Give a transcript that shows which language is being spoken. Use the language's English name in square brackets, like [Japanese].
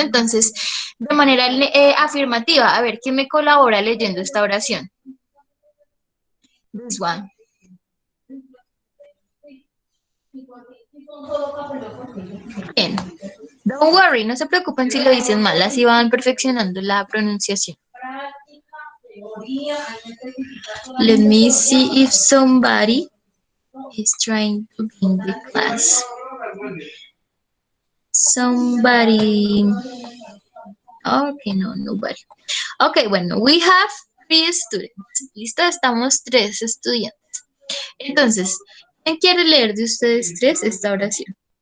[Spanish] Entonces, de manera afirmativa, a ver, ¿quién me colabora leyendo esta oración? [English] This one. [Spanish] Bien. [English] Don't worry, [Spanish] no se preocupen si lo dicen mal, así van perfeccionando la pronunciación. [English] Let me see if somebody is trying to be in the class. Somebody. Okay, no, nobody. Okay, bueno, we have 3 students. [Spanish] Listo, estamos 3 estudiantes. Entonces, ¿quién quiere leer de ustedes 3 esta oración?